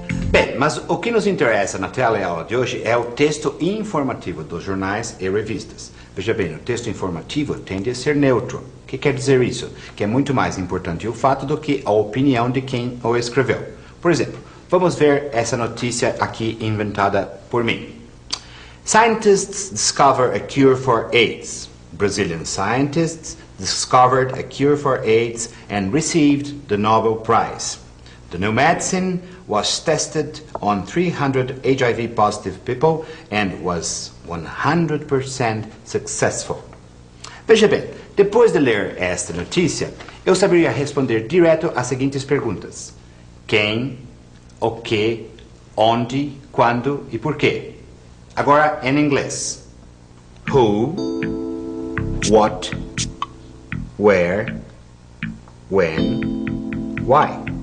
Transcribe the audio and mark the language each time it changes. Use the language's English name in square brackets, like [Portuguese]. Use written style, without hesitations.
[Portuguese] Bem, mas o que nos interessa na teleaula de hoje é o texto informativo dos jornais e revistas. Veja bem, o texto informativo tende a ser neutro. O que quer dizer isso? Que é muito mais importante o fato do que a opinião de quem o escreveu. Por exemplo, vamos ver essa notícia aqui inventada por mim. [English] Scientists discover a cure for AIDS. Brazilian scientists discovered a cure for AIDS and received the Nobel Prize. The new medicine was tested on 300 HIV-positive people and was 100% successful. [Portuguese] Veja bem, depois de ler esta notícia, eu saberia responder direto às seguintes perguntas. Quem, o que, onde, quando e por quê. Agora em inglês. [English] Who, what, where, when, why.